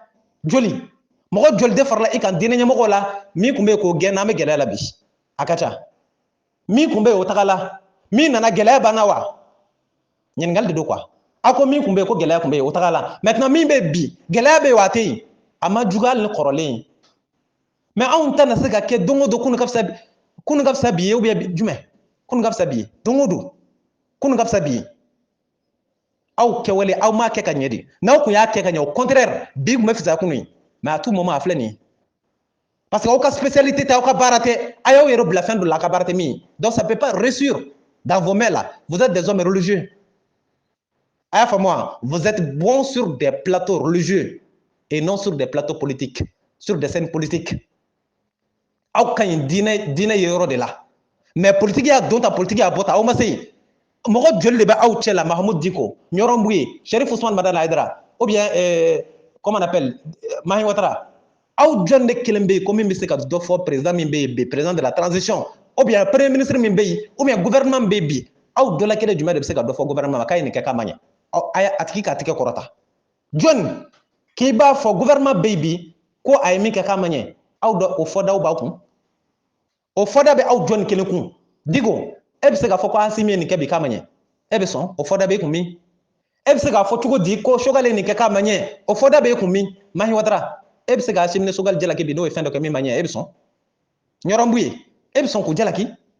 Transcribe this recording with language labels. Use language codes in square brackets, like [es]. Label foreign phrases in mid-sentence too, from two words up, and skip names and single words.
[bm] joli mɔgɔ joli de farala i kan diinɛ ɲɛmɔgɔw la min tun bɛ yen k'o gɛn n'an bɛ gɛlɛya la bi a ka ca min tun bɛ yen o tagala min nana gɛlɛya banna wa ɲininkali de don quoi a ko min tun bɛ yen ko gɛlɛya tun bɛ yen o tagala maintenant min bɛ bi gɛlɛya bɛ yen wa a tɛ yen a ma juguya hali ni kɔrɔlen mais anw ta na se ka kɛ don o don kunun ka fisa bi ye [fr] ou bien [bm] jumɛn kunun ka fisa bi ye don o don kunun ka fisa bi ye aw kɛwale aw m'a kɛ ka ɲɛ de n'aw tun y'a kɛ ka ɲɛ [fr] au contraire [bm] bi tun bɛ fisaya kunun ye [fr] mais à tout moment [bm] a filɛ nin ye [fr] parce que [bm] aw ka spécialité tɛ aw ka baara tɛ a y'aw yɛrɛ bila fɛn dɔ la a ka baara tɛ min ye [fr] donc ça peut pas réussir dans vos mains là vous êtes des hommes religieux [bm] a y'a faamu wa [fr] vous êtes bons sur des plateaux religieux et non sur des plateaux politiques sur des scènes politiques [bm] aw ka ɲi diinɛ ye yɔrɔ de la [fr] mais politique [bm] y'a don ta politique y'a bɔ ta aw ma se yen mɔgɔ joli de bɛ aw cɛ la Mahamudu Diko Ɲɔrɔnbuye Cherif Ousmane Madani Haidara [fr] ou bien comment on appelle [bm] Mahi Watara aw jɔn de kelen bɛ yen ko min bɛ se ka dɔ fɔ président min bɛ yen bi [fr] président de la transition ou bien premier ministre [bm] min bɛ yen [fr] ou bien gouvernement [bm] min bɛ yen bi aw dɔ la kelen jumɛn de bɛ se ka dɔ fɔ gouvernement ma k'a ye nin kɛ k'a ma ɲɛ a tigi k'a tigɛ kɔrɔta jɔn k'i b'a fɔ gouvernement bɛ yen bi ko a ye min kɛ k'a ma ɲɛ aw dɔ o fɔdaw b'aw kun o fɔda bɛ aw jɔn kelen kun Diko e bɛ se k'a fɔ ko Asimi ye nin kɛ bi k'a ma ɲɛ e bɛ sɔn o fɔda b'e kun min e bɛ se k'a fɔ cogo di ko Sogale ye nin kɛ k'a ma ɲɛ o fɔda b'e kun min Mahi Watara e bɛ se ka Asimi ni Sogale jalaki bi n'o ye fɛn dɔ kɛ min ma ɲɛ e bɛ sɔn Ɲɔrɔnbuye e bɛ sɔn k'u jalaki